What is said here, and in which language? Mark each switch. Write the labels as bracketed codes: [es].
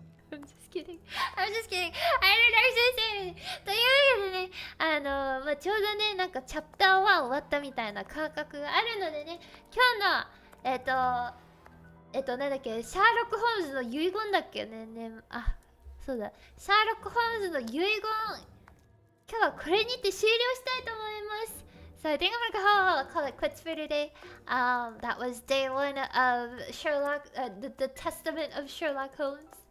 [en] I'm just kidding. I'm just kidding. I don't know what I'm saying. [ja] というわけでね、まあ、ちょうどね、なんかチャプター1終わったみたいな感覚があるのでね、今日の、なんだっけ、シャーロック・ホームズの遺言だっけね、そうだ、シャーロック・ホームズの遺言、今日はこれにて終了したいと思います。 [en] So I think I'm gonna call it quits for today. That was day one of Sherlock, the Testament of Sherlock Holmes.